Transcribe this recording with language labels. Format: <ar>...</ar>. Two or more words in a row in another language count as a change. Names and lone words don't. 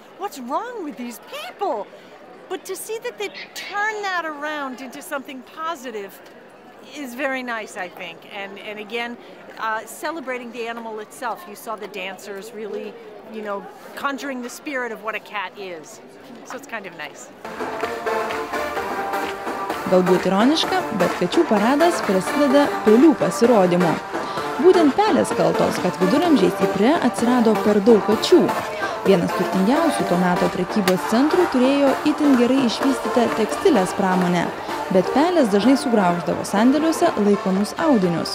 <en>What's wrong with these people? But to see that they turn that around into something positive is very nice, I think. And again, celebrating the animal itself. You saw the dancers really, conjuring the spirit of what a cat is. So it's kind of nice.</en> <lt>Galbūt ironiška, bet kačių paradas prasideda pelių pasirodymu. Būtent pelės kaltos, kad viduramžiais Ypre atsirado per daug kačių. Vienas turtingiausių to meto prekybos centrų turėjo itin gerai išvystytą tekstilės pramonę, bet pelės dažnai sugrauždavo sandėliuose laikomus audinius.</lt>